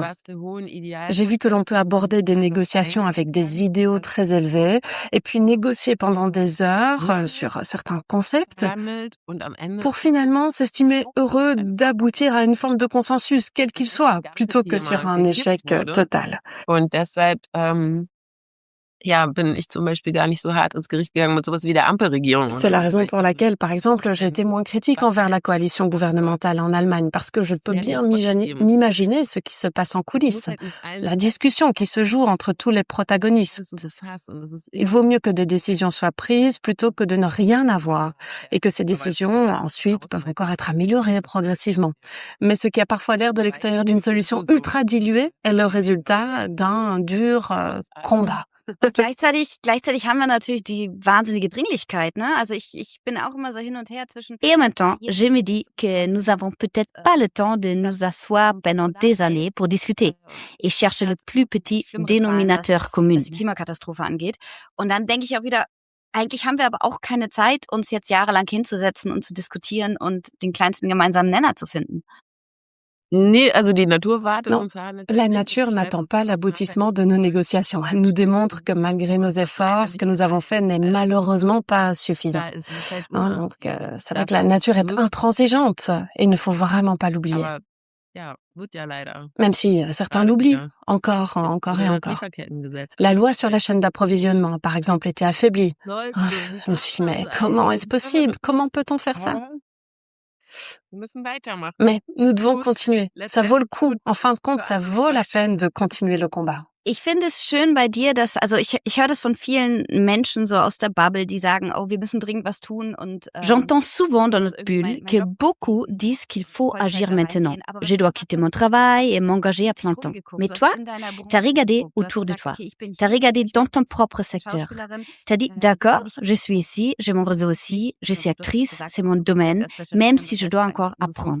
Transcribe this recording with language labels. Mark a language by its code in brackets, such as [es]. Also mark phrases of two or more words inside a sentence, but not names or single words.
[fr] J'ai vu que l'on peut aborder des négociations avec des idéaux très élevés et puis négocier pendant des heures sur certains concepts pour finalement s'estimer heureux d'aboutir à une forme de consensus, quel qu'il soit, plutôt que sur un échec total. [de] Und deshalb bin ich zum Beispiel gar nicht so hart ins Gericht gegangen mit sowas wie der Ampelregierung. [fr] C'est la raison pour laquelle, par exemple, j'ai été moins critique envers la coalition gouvernementale en Allemagne, parce que je peux bien m'imaginer ce qui se passe en coulisses, la discussion qui se joue entre tous les protagonistes. Il vaut mieux que des décisions soient prises plutôt que de ne rien avoir, et que ces décisions, ensuite, peuvent encore être améliorées progressivement. Mais ce qui a parfois l'air de l'extérieur d'une solution ultra diluée est le résultat d'un dur combat. [de] Gleichzeitig haben wir natürlich die wahnsinnige Dringlichkeit, ne? Also ich bin auch immer so hin und her zwischen. [fr] Et en même temps, je me dis que nous avons peut-être pas le temps de nous asseoir pendant des années pour discuter et chercher le plus petit dénominateur commun. [de] Was die Klimakatastrophe angeht. Und dann denke ich auch wieder, eigentlich haben wir aber auch keine Zeit, uns jetzt jahrelang hinzusetzen und zu diskutieren und den kleinsten gemeinsamen Nenner zu finden. [fr] Non, la nature n'attend pas l'aboutissement de nos négociations. Elle nous démontre que malgré nos efforts, ce que nous avons fait n'est malheureusement pas suffisant. Donc, c'est vrai que la nature est intransigeante et il ne faut vraiment pas l'oublier. Même si certains l'oublient, encore et encore. La loi sur la chaîne d'approvisionnement, par exemple, était affaiblie. Je me suis dit, mais comment est-ce possible? Comment peut-on faire ça? Mais nous devons continuer. Ça vaut le coup. En fin de compte, ça vaut la peine de continuer le combat. [de] Ich finde es schön bei dir, dass, also ich höre das von vielen Menschen so aus der Bubble, die sagen, oh, wir müssen dringend was tun und [fr] j'entends souvent dans notre bulle que beaucoup disent qu'il faut agir maintenant. Je dois quitter mon travail et m'engager à plein temps. Mais toi, t'as regardé autour de toi. T'as regardé dans ton propre secteur. T'as dit, d'accord, je suis ici, j'ai mon réseau aussi, je suis actrice, c'est mon domaine, même si je dois encore apprendre.